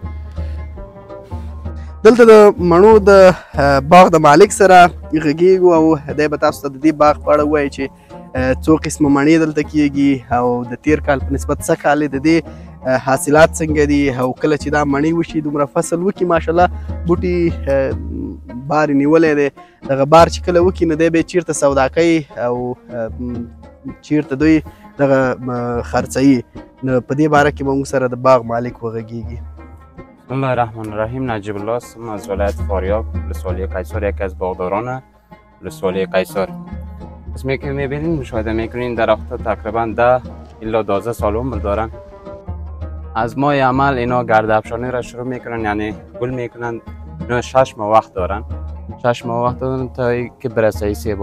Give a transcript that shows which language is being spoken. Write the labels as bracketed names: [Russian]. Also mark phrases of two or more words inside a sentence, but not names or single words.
[Pashto] دلته د مڼو د باغ د مالک سره غږیږو او دی به تاسو ته د دې باغ په اړه ووایي چې څو قسمه مڼې دلته کیږي او د تیر کال په نسبت څه کال د دې حاصلات څنګه دي او کله چې دا مڼې وشي دومره فصل وکړي ماشاءالله بوټي بار یې نیولی دی، دغه بار چې کله وکړي نو دی بیا چیرته سودا کوي او چیرته دوی دغه خرڅوي. نو په دې باره کې به موږ سره د باغ مالک وغږیږي. [Arabic] بسم الله الرحمن الرحیم. [Persian] نجیب الله هستم از ولایت فاریاب ولسوالی قیصار، یکی از باغداران ولسوالی قیصار. اسمی که میبینید مشاهده میکنین درختها تقریبا 10 الی 12 سال عمر دارن. از ماه عمل اینا گرد افشانی را شروع میکنن، یعنی گل میکنن. اینا 6 ماه وقت دارن، 6 ماه وقت دارن تا که برسه این سیبا.